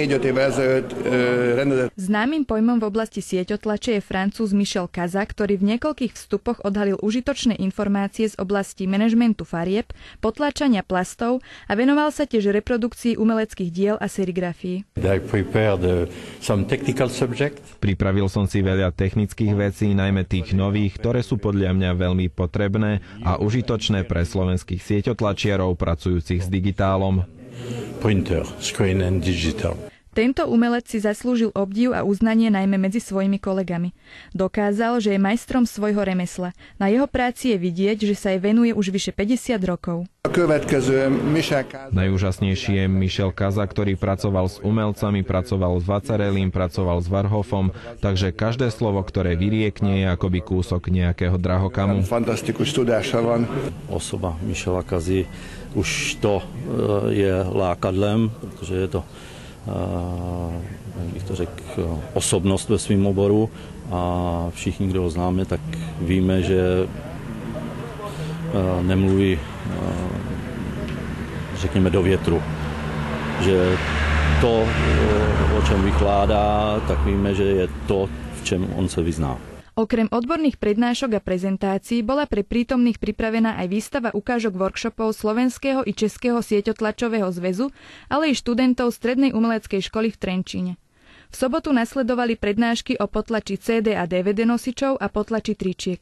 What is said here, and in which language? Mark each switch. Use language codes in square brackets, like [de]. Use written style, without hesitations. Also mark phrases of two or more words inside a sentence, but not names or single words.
[sk] Známym pojmom v oblasti sieťotlače je Francúz Michel Kaza, ktorý v niekoľkých vstupoch odhalil užitočné informácie z oblasti manažmentu farieb, potláčania plastov a venoval sa tiež reprodukcii umeleckých diel a serigrafii. Pripravil som si veľa technických vecí, najmä tých nových, ktoré sú podľa mňa veľmi potrebné a užitočné pre slovenských sieťotlačiarov pracujúcich s digitálom. [en] Printer, screen and digital. [sk] Tento umelec si zaslúžil obdiv a uznanie najmä medzi svojimi kolegami. Dokázal, že je majstrom svojho remesla. Na jeho práci je vidieť, že sa jej venuje už vyše 50 rokov. Najúžasnejší je Michel Kaza, ktorý pracoval s umelcami, pracoval s Vacarellim, pracoval s Warhoffom, takže každé slovo, ktoré vyriekne, je akoby kúsok nejakého drahokamu. [cs] Osoba Michela Kazy už to je lákadlem, protože je to bych to řekl, osobnost ve svém oboru a všichni, kdo ho známe, tak víme, že nemluví, řekněme, do větru. Že to, o čem vykládá, tak víme, že je to, v čem on se vyzná. [sk] Okrem odborných prednášok a prezentácií bola pre prítomných pripravená aj výstava ukážok workshopov Slovenského i Českého sieťotlačového zväzu, ale i študentov Strednej umeleckej školy v Trenčíne. V sobotu nasledovali prednášky o potlači CD a DVD nosičov a potlači tričiek.